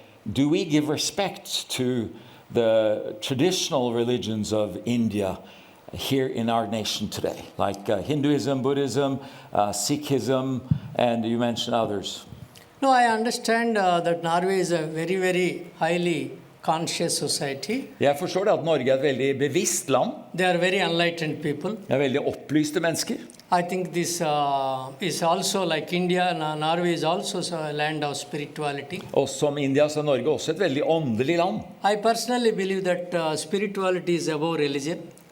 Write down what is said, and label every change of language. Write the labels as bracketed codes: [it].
[en] do we give respect to the traditional religions of India here in our nation today, like Hinduism, Buddhism, Sikhism, and you mentioned others? No, I understand that Norway is a very, very highly conscious society. [no] Jeg forstår det at Norge er et veldig bevisst land. [en] They are very enlightened people. [no] Det er veldig opplyste mennesker. [en] I think this is also like India. Norway is also a land of spirituality. [no] Og som India så er Norge også et veldig åndelig land. [en] I personally believe that spirituality is above religion.